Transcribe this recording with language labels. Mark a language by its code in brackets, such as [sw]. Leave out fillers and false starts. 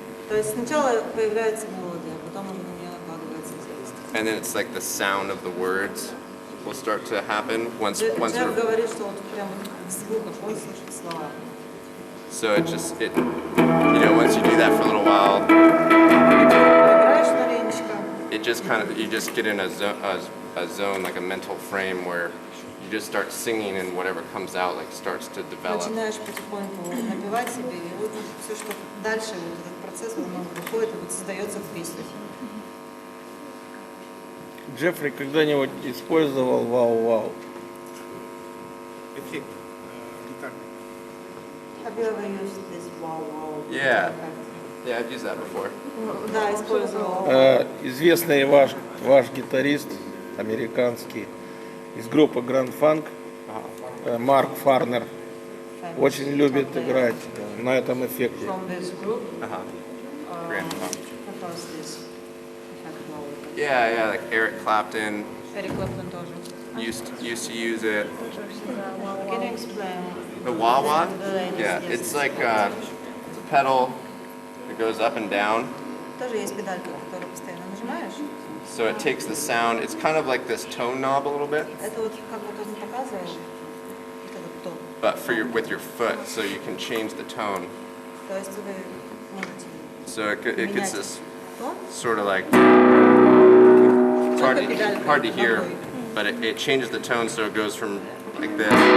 [ru] То есть сначала появляется мелодия, потом уже на нее накладывается текст. [en] and then it's like the sound of the words will start to happen once [ru] Джефф [en] we're, [ru] говорит, что вот прям в звуках он слышит слова. [en] so it you know, once you do that for a little while, [ru] Играешь маленечко, [en] it just kind of, you just get in a zone, like a mental frame where you just start singing and whatever comes out like starts to develop. [ru] начинаешь потихоньку напевать себе, и вот все, что дальше, вот этот процесс, он выходит и вот создается в песне. Джеффри когда-нибудь использовал вау-вау? Эффект гитарный. [en] Have you ever used this wow-wow? Yeah. Yeah, I've used that before. [ru] Да, использовал. Известный ваш гитарист, американский, из группы Grand Funk, Марк Фарнер, очень любит играть на этом эффекте. [en] From this group, Grand Funk. [ru] как раз [en] this effect [ru] новый. [en] Yeah, like Eric Clapton [ru] Эрик Клэптон тоже. [en] used to use it. Can you explain? The wah-wah? The latest, Yeah, yes. it's like it's a pedal that goes up and down. [ru] Тоже есть педалька, которую постоянно нажимаешь. [en] So it takes the sound, it's kind of like this tone knob a little bit, [ru] Это вот как вот он показывал, вот этот тон. [en] but with your foot, so you can change the tone. [ru] То есть вы можете [en] So it gets this [ru] тон, [en] sort of like, it's hard to hear, but it changes the tone so it goes from like this.